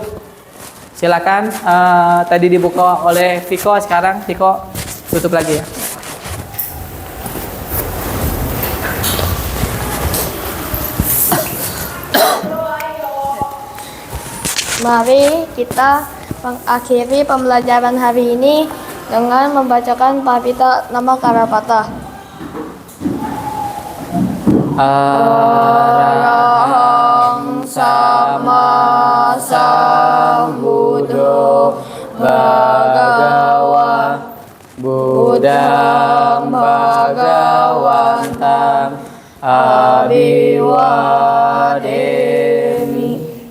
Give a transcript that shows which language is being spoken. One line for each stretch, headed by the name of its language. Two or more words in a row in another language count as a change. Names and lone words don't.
Indonesian: Silakan, tadi dibuka oleh Viko, sekarang Viko tutup lagi ya. Mari kita mengakhiri pembelajaran hari ini dengan membacakan Pavita Nama Karapata.
Pali: Arahang sama sambuddho bhagava buddhang bhagavantam abhiwademi.